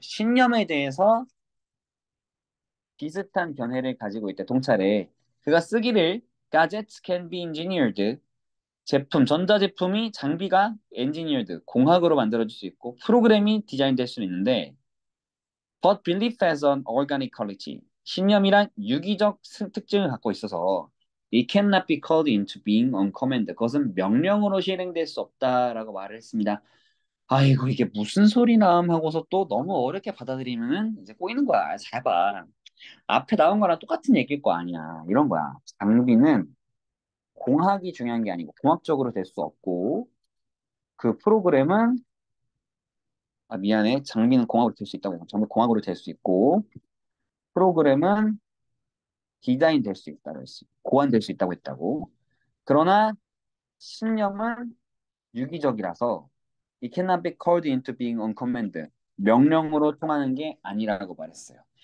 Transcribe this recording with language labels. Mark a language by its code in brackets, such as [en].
[ko] 신념에 대해서 비슷한 견해를 가지고 있대. 통찰에. [en] 그가 쓰기를 Gadgets can be engineered. [ko] 제품, 전자제품이 장비가 엔지니어드, 공학으로 만들어질 수 있고 프로그램이 디자인될 수 있는데 but belief has an organic quality. [en] 신념이란 유기적 특징을 갖고 있어서 it cannot be called into being on command. [ko] 그것은 명령으로 실행될 수 없다라고 말을 했습니다. 아이고 이게 무슨 소리나 하고서 또 너무 어렵게 받아들이면은 이제 꼬이는 거야. 잘 봐. 앞에 나온 거랑 똑같은 얘기일 거 아니야. 이런 거야. 장비는 공학이 중요한 게 아니고 공학적으로 될 수 없고 그 프로그램은 아 미안해 장비는 공학으로 될 수 있다고 장비 공학으로 될 수 있고 프로그램은 디자인 될 수 있다고 했어 고안될 수 있다고 했다고 그러나 신념은 유기적이라서 it cannot be called into being on command 명령으로 통하는 게 아니라고 말했어요.